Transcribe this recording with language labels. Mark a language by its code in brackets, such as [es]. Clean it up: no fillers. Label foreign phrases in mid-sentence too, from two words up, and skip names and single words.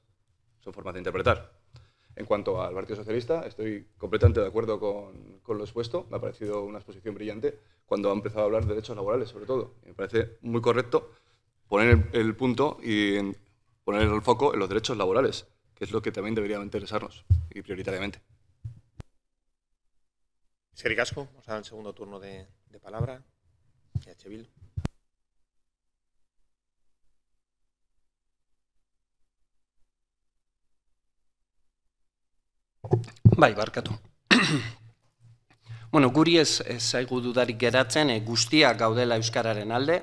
[es] Son formas de interpretar. En cuanto al Partido Socialista, estoy completamente de acuerdo con lo expuesto. Me ha parecido una exposición brillante cuando ha empezado a hablar de derechos laborales, sobre todo. Me parece muy correcto poner el punto y poner el foco en los derechos laborales, que es lo que también debería interesarnos, y prioritariamente. [eu] Eskerrik asko, [es] vamos a dar el segundo turno de palabra. EH Bildu. [eu] Bai, barkatu. Bueno, guri ez zaigu dudarik geratzen, guztiak gaudela euskararen alde.